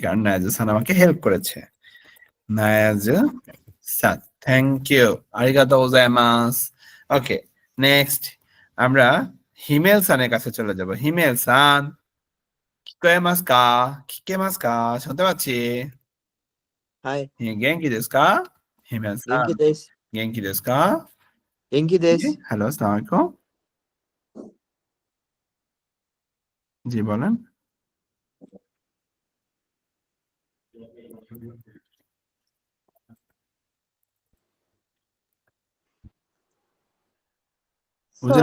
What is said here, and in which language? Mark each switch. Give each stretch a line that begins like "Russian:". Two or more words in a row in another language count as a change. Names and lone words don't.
Bangla: কারণ নায়াজু সান আমাকে হেল্প করেছে। নায়াজু সান।
English: thank you.
Japanese: ありがとうございます.
Bangla: ওকে, নেক্সট আমরা হিমেল সানের কাছে চলে যাব। হিমেল সান,
Japanese: 聞こえますか? 聞こえますか?
Bangla: শুনতে পাচ্ছি।
Japanese: はい、元気ですか? হিমেল 元 সান, 気です。元気ですか? 元気で
Bangla: জি,
Japanese: す。
Bangla: হ্যালো, আসসালামু আলাইকুম। জি, বলেন। বুঝে